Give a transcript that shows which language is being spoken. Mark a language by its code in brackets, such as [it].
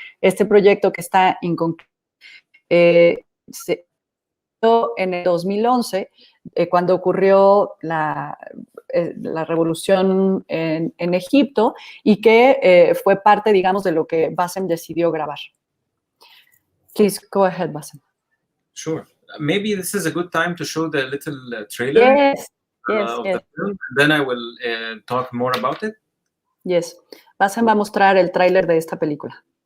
[es] Este proyecto que está inconcluso se hizo en el 2011, cuando ocurrió la revolución en Egipto, y que fue parte, digamos, de lo que Bassem decidió grabar. [en] Please go ahead, Bassem. Sure. Maybe this is a good time to show the little trailer of the film. Then I will talk more about it. [es] Yes. Bassem va a mostrar el tráiler de esta película.